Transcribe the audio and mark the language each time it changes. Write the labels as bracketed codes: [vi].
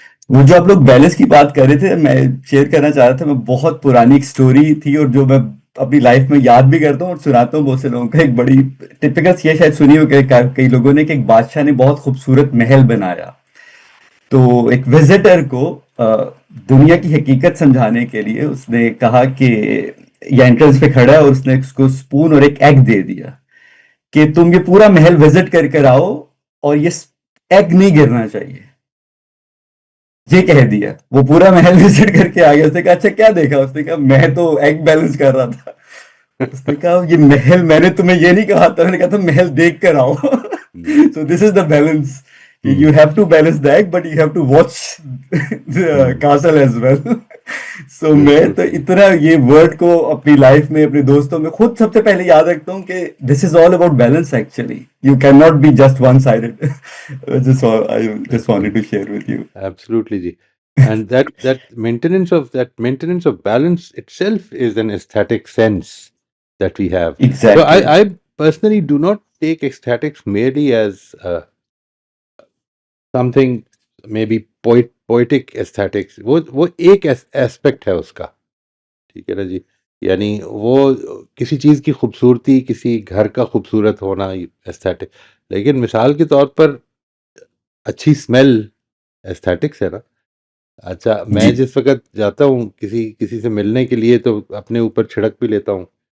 [ur] وہ جو آپ لوگ بیلنس کی بات کر رہے تھے میں شیئر کرنا چاہ رہا تھا. میں بہت پرانی ایک سٹوری تھی اور جو میں اپنی لائف میں یاد بھی کرتا ہوں اور سناتا ہوں بہت سے لوگوں کا. ایک بڑی ٹپکل یہ شاید سنی ہو کہ کئی لوگوں نے کہ ایک بادشاہ نے بہت خوبصورت محل بنایا، تو ایک وزٹر کو دنیا کی حقیقت سمجھانے کے لیے اس نے کہا کہ یہ انٹرنس پہ کھڑا ہے اور اس نے اس کو سپون اور ایک ایگ دے دیا کہ تم یہ پورا محل وزٹ کر آؤ اور یہ ایگ نہیں گرنا چاہیے. یہ کہہ دیا. وہ پورا محل وزٹ کر کے آ گیا. اس نے کہا اچھا کیا دیکھا؟ اس نے کہا میں تو ایگ بیلنس کر رہا تھا. اس نے کہا یہ محل میں نے تمہیں یہ نہیں کہا تھا، میں نے کہا تھا محل دیکھ کر آؤ. [en] So this is the balance. You have to balance the egg, but you have to watch the castle as well. [ur] So میں تو اتنا یہ ورڈ کو اپنی لائف میں اپنے دوستوں میں خود سب سے پہلے یاد رکھتا ہوں کہ [en] this is all about balance actually. You cannot be just one-sided. I just wanted to share with you. Absolutely ji. And that maintenance of balance itself is an aesthetic sense that we have. Exactly. So I personally do not take aesthetics merely as something maybe poetic aesthetics. [ur] وہ ایک aspect ہے اس کا، ٹھیک ہے نا جی. یعنی وہ کسی چیز کی خوبصورتی، کسی گھر کا خوبصورت ہونا ایستھیٹک، لیکن مثال کے طور پر اچھی اسمیل ایستھیٹکس ہے نا. اچھا میں جس وقت جاتا ہوں کسی سے ملنے کے لیے تو اپنے اوپر چھڑک بھی لیتا ہوں.